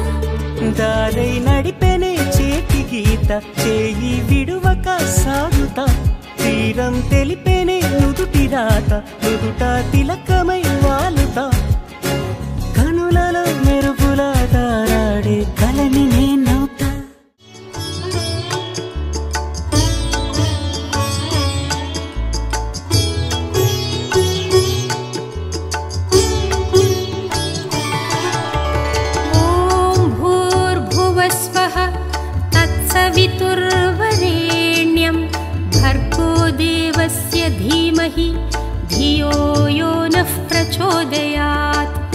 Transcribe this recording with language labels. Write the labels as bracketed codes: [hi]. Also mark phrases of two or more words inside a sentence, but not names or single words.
[te] దారై నడిపెనే చేతి గీత చేయి విడువక సాగుతా తీరం తెలిపెనే నుదుటి రాత నుదుట తిలకమై వాలుతా కనులలో మెరుపులా తారాడే కలని నేనవుతా [sa] ॐ भूर्भुवस्वः तत्सवितुर्वरेण्यं भर्गो देवस्य धीमहि धियो यो नः प्रचोदयात्